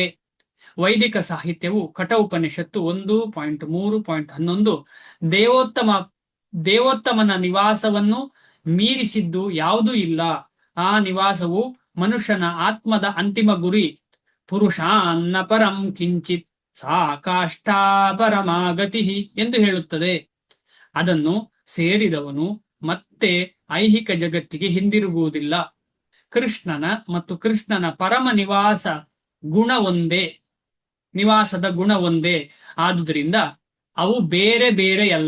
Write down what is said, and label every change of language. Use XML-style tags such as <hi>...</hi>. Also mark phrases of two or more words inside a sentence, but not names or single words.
<kn>ವೈದಿಕ ಸಾಹಿತ್ಯವು ಕಠೋಪನಿಷತ್ತು 1.3.11 ದೇವೋತ್ತಮ ದೇವೋತ್ತಮನ ನಿವಾಸವನ್ನು ಮೀರಿಸಿದ್ದು ಯಾವುದೂ ಇಲ್ಲ. ಆ ನಿವಾಸವು ಮನುಷ್ಯನ ಆತ್ಮದ ಅಂತಿಮ ಗುರಿ.</kn> <sa>ಪುರುಷಾನ್ನ ಪರಂ ಕಿಂಚಿತ್ ಸಾ ಕಾಷ್ಟಾ ಪರಮಾಗತಿ</sa> <kn>ಎಂದು ಹೇಳುತ್ತದೆ. ಅದನ್ನು ಸೇರಿದವನು ಮತ್ತೆ ಐಹಿಕ ಜಗತ್ತಿಗೆ ಹಿಂದಿರುಗುವುದಿಲ್ಲ. ಕೃಷ್ಣನ ಮತ್ತು ಕೃಷ್ಣನ ಪರಮ ನಿವಾಸದ ಗುಣ ಒಂದೇ. ಆದುದರಿಂದ ಅವು ಬೇರೆ ಬೇರೆಯಲ್ಲ.</kn>